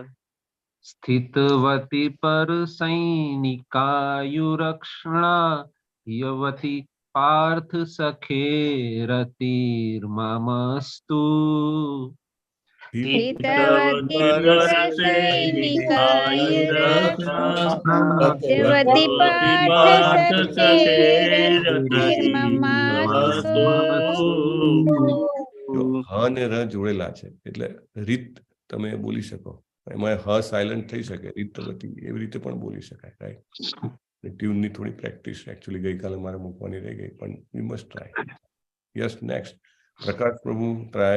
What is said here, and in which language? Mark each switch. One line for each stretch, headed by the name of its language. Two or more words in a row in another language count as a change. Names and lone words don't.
Sanskrit: स्थितवती परसैनिकायुरक्षणा यवती पार्थ सखेरतिर्ममस्तु हितवती परसैनिकायुरक्षां पार्थ सखेरतिर्ममास्तु।
Gujarati: જો હ ને ર જોડેલા છે એટલે રીત તમે બોલી શકો, એમાં હ સાયલન્ટ થઈ શકે, રીતવતી એવી રીતે પણ બોલી શકાય, રાઈટ? ટ્યુનની થોડી પ્રેક્ટિસ એકચ્યુઅલી ગઈકાલે મારે મૂકવાની રહી ગઈ, પણ
English: we must try. yes, next Prakash Prabhu try.